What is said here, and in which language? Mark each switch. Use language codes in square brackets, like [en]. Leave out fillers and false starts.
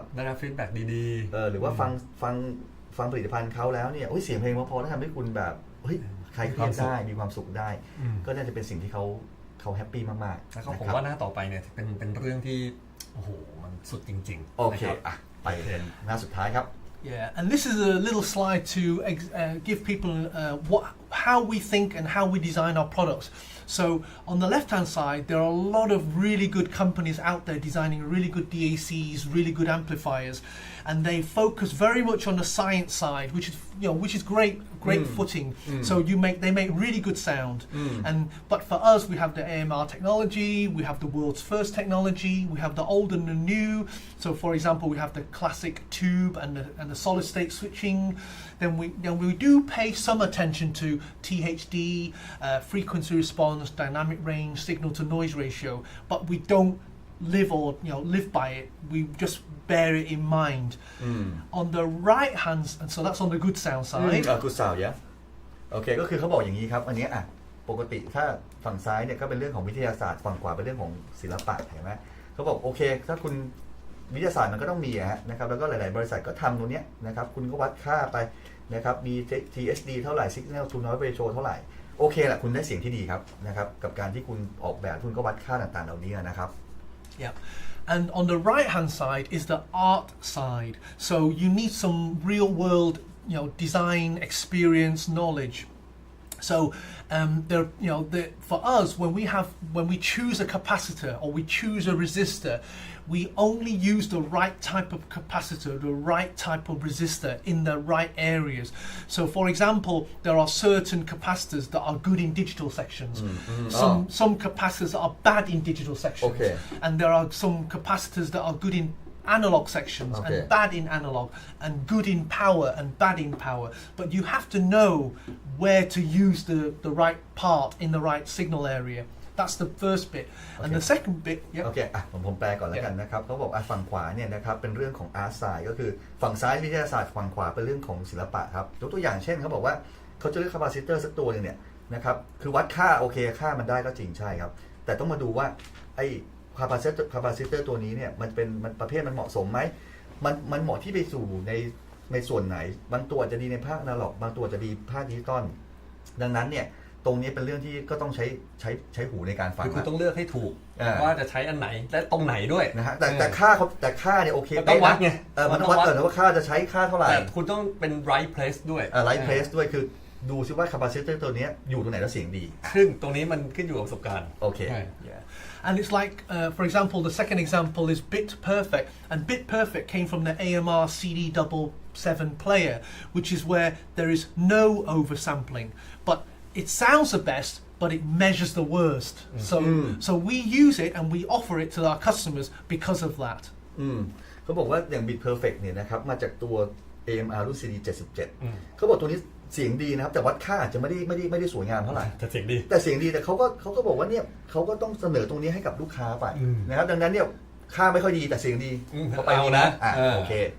[th] ได้รับฟีดแบ็กดี ๆหรือว่าฟังผลิตภัณฑ์เขาแล้วเนี่ยเสียงเพลงพอๆแล้วทำให้คุณแบบใครเครียดได้มีความสุขได้ก็น่าจะเป็นสิ่งที่เขาแฮปปี้มากๆ แล้วก็ผมว่าหน้าต่อไปเนี่ยเป็นเรื่องที่โอ้โหมันสุดจริงๆ โอเคไปหน้าสุดท้ายครับ [en] Yeah, and this is a little slide to give people how we think and how we design our products. So on the left-hand side, there are a lot of really good companies out there designing really good DACs, really good amplifiers, and they focus very much on the science side, which is great footing. So they make really good sound. But for us, we have the AMR technology, we have the world's first technology, we have the old and the new. So for example, we have the classic tube and the solid state switching. Then we do pay some attention to THD, frequency response, dynamic range, signal to noise ratio, but we don't live by it. We just bear it in mind. On the right hand, and so that's on the good sound side. Good sound, yeah. [th] โอเคก็คือเขาบอกอย่างนี้ครับอันนี้ปกติถ้าฝั่งซ้ายเนี่ยก็เป็นเรื่องของวิทยาศาสตร์ฝั่งขวาเป็นเรื่องของศิลปะเห็นไหมเขาบอกโอเคถ้าคุณวิทยาศาสตร์มันก็ต้องมีนะครับแล้วก็หลายๆบริษัทก็ทำตรงนี้นะครับคุณก็วัดค่าไปนะครับมี THD เท่าไหร่ signal to noise ratio เท่าไหร่โอเคแหละคุณได้เสียงที่ดีครับนะครับกับการที่คุณออกแบบคุณก็วัดค่าต่างๆเหล่านี้นะครับ [en] Yeah. And on the right hand side is the art side. So you need some real world design experience knowledge. So for us when we choose a capacitor or we choose a resistor, we only use the right type of capacitor, the right type of resistor in the right areas. So for example, there are certain capacitors that are good in digital sections. Some capacitors are bad in digital sections. Okay. And there are some capacitors that are good in analog sections and bad in analog, and good in power and bad in power. But you have to know where to use the right part in the right signal area. That's the first bit. And the second bit, [th] โอเคผมแปลก่อนแล้วกันนะครับเขาบอกฝั่งขวาเนี่ยนะครับเป็นเรื่องของ art side ก็คือฝั่งซ้ายวิทยาศาสตร์ฝั่งขวาเป็นเรื่องของศิลปะครับยกตัวอย่างเช่นเขาบอกว่าเขาจะเลือกคาปาซิเตอร์สักตัวนึงเนี่ยนะครับคือวัดค่าโอเคค่ามันได้ก็จริงใช่ครับแต่ต้องมาดูว่าไอ้คาปาซิเตอร์ตัวนี้เนี่ยมันประเภทมันเหมาะสมไหมมันเหมาะที่ไปสู่ในส่วนไหนบางตัวจะดีในภาคอนาล็อกบางตัวจะดีภาคดิจิตอลดังนั้นเนี่ยตรงนี้เป็นเรื่องที่ก็ต้องใช้หูในการฟัง คุณต้องเลือกให้ถูกว่าจะใช้อันไหนและตรงไหนด้วย นะฮะแต่ค่าเนี่ยโอเค ต้องวัดไง มันต้องวัดว่าค่าจะใช้ค่าเท่าไหร่ แต่คุณต้องเป็น [en] right place [th] ด้วย [en] right place [th] ด้วยคือดูซิว่า capacitor ตัวนี้อยู่ตรงไหนแล้วเสียงดี ซึ่งตรงนี้มันขึ้นอยู่กับประสบการณ์ โอเค [en] And it's like, for example, the second example is Bit Perfect, and Bit Perfect came from the AMR CD77 player, which is where there is no oversampling, but it sounds the best, but it measures the worst. So we use it and we offer it to our customers because of that. [th] เขาบอกว่าอย่าง Bit Perfect เนี่ยนะครับมาจากตัวAMR รุ่น CD 77เขาบอกตัวนี้เสียงดีนะครับแต่วัดค่าอาจจะไม่ได้สวยงามเท่าไหร่ แต่เสียงดี แต่เขาก็บอกว่าเนี่ยเขาก็ต้องเสนอตรงนี้ให้กับลูกค้าไปนะครับดังนั้นเนี่ยค่าไม่ค่อยดีแต่เสียงดีเขาไปนะโอเค